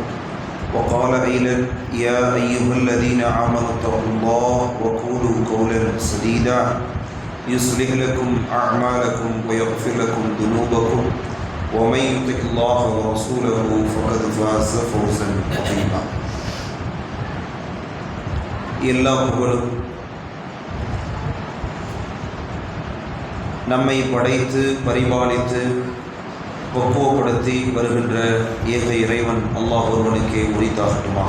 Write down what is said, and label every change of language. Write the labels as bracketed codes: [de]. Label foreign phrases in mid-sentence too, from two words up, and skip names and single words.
[ar] وقال أيضا: يا أيها الذين آمنوا اتقوا الله وقولوا قولا سديدا يصلح لكم أعمالكم ويغفر لكم ذنوبكم ومن يطع الله ورسوله فقد فاز فوزا عظيما. [ta] எல்லா புகழும் நம்மை படைத்து பரிபாலித்து பக்குவப்படுத்தி வருகின்ற ஏக இறைவன் அல்லாஹ் ஒருவனுக்கே உரித்தாகட்டுமாக.